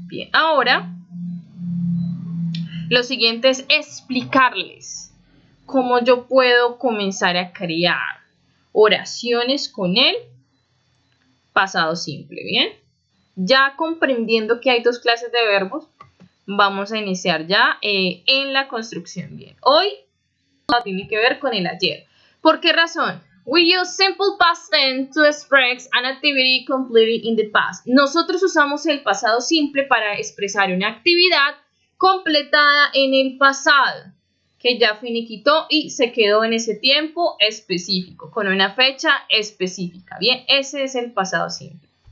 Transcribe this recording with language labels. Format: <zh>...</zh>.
<es>Bien, ahora lo siguiente es explicarles cómo yo puedo comenzar a crear oraciones con el pasado simple, ¿bien? Ya comprendiendo que hay dos clases de verbos, vamos a iniciar ya en la construcción. Bien, hoy tiene que ver con el ayer. ¿Por qué razón?</es> <en>We use simple past tense to express an activity completed in the past.</en> <es>Nosotros usamos el pasado simple para expresar una actividad completada en el pasado, que ya finiquitó y se quedó en ese tiempo específico, con una fecha específica. Bien, ese es el pasado simple.</es>